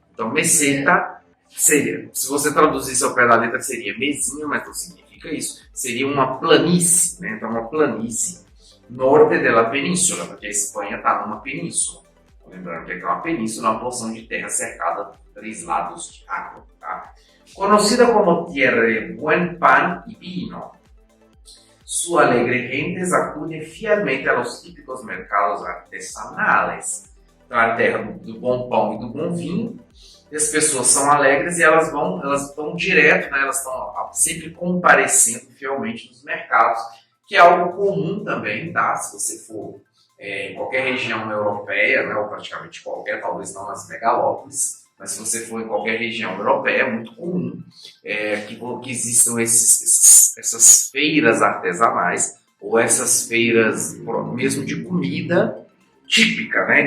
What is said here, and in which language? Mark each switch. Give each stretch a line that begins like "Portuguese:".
Portuguese: Então, meseta seria, se você traduzisse ao pé da letra, seria mesinha, mas não significa isso. Seria uma planície, né? Então, uma planície norte da península, porque a Espanha está numa península. Lembrando que aqui é uma península, uma porção de terra cercada por 3 lados de água. Tá?
Spanish: Conocida como Tierra de Buen Pan y Vino, su alegre gente acude fielmente a los típicos mercados artesanales.
Portuguese: Então, é a terra do bom pão e do bom vinho. E as pessoas são alegres e elas vão direto, né? Elas estão sempre comparecendo fielmente nos mercados, que é algo comum também, tá? Se você for em qualquer região europeia, né, ou praticamente qualquer, talvez não nas megalópolis, mas se você for em qualquer região europeia, é muito comum que existam essas feiras artesanais, ou essas feiras mesmo de comida típica, né?